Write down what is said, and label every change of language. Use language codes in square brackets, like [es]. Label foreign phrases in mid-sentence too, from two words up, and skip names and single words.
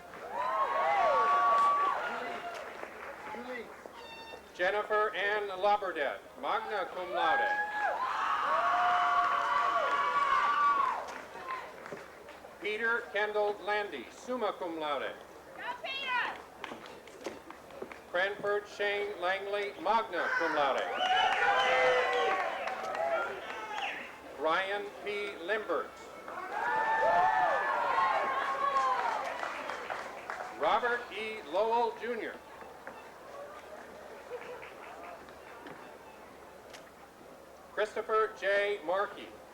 [en] Jennifer Ann Laberdette, [la] magna cum laude. [en] Peter Kendall Landy, [la] summa cum laude. [en] Cranford Shane Langley, [la] magna cum laude. [en] Ryan P. Limbert. Robert E. Lowell, Jr. Christopher J. Markey.